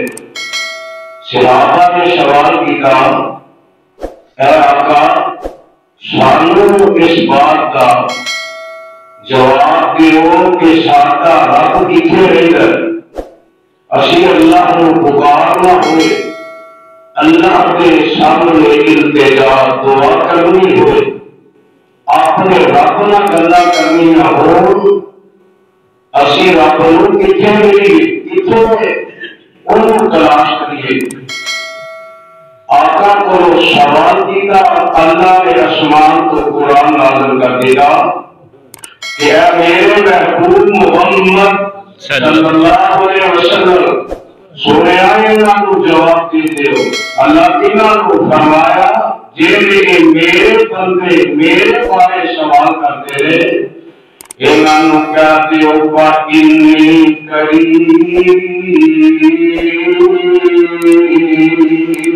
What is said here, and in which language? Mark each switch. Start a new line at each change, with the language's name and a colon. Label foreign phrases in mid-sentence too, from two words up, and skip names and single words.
Urdu: صحابہ نے سوال کیا، اے آقا سانو اس بات کا جواب
Punjabi: دیو کہ ساڈا رب کتنے رہتا ہے، اسی اللہ کو پکارنا ہوئے، اللہ کے سامنے التجا دعا کرنی ہوئے، اپنے رب نال گلاں کرنی ہو، اسی رب نو کتنے ملیے، کتوں انہوں تلاش کریے.
Urdu: آقا کو سوال کیا، اللہ نے آسمان کو قرآن نازل کر دیا کہ اے میرے محبوب محمد
Arabic: صلی اللہ علیہ وسلم
Urdu: سنیا انہاں کو جواب دیتے ہو. اللہ انہاں کو فرمایا جے میرے بندے میرے بارے سوال کرتے رہے، انہاں نو کہتے ہو
Arabic: فإنی قریب.